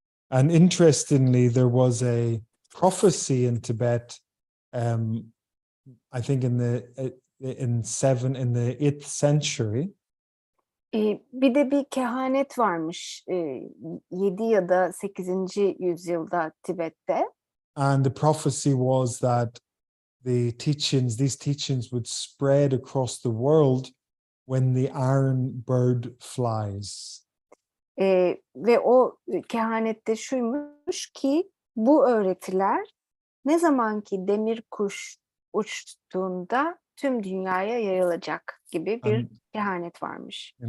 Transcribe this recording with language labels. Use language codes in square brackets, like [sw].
[en] And interestingly, there was a prophecy in Tibet, I think in the 8th century. [tr] Bir de bir kehanet varmış 7 ya da 8. yüzyılda Tibet'te. [en] And the prophecy was that these teachings would spread across the world when the iron bird flies. [tr] Ve o kehanette şuymuş ki bu öğretiler ne zamanki demir kuş uçtuğunda tüm dünyaya yayılacak gibi bir kehanet varmış.